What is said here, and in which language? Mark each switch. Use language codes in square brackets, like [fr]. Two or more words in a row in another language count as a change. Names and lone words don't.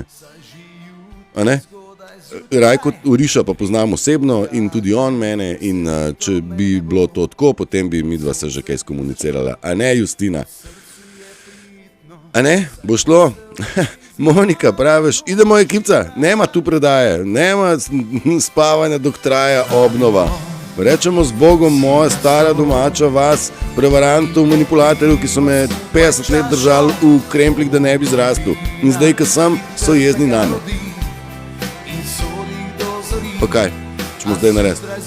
[sl] A ne? Rajko Oriša pa poznam osebno in tudi on mene in če bi bilo to tako, potem bi midva se že kaj skomunicirala. A ne, Justina? A ne? Bo šlo? Monika, praviš, [sr] idemo ekipca, nema tu predaje, nema spavanja, dok traja obnova. [sl] Rečemo z Bogom, moja stara domača vas, prevarantov, manipulatorjev, ki so me 50 let držali v kremplik, da ne bi zrastel. In zdaj, ko sem, so jezni name. Pa kaj, ćemo zdaj narediti?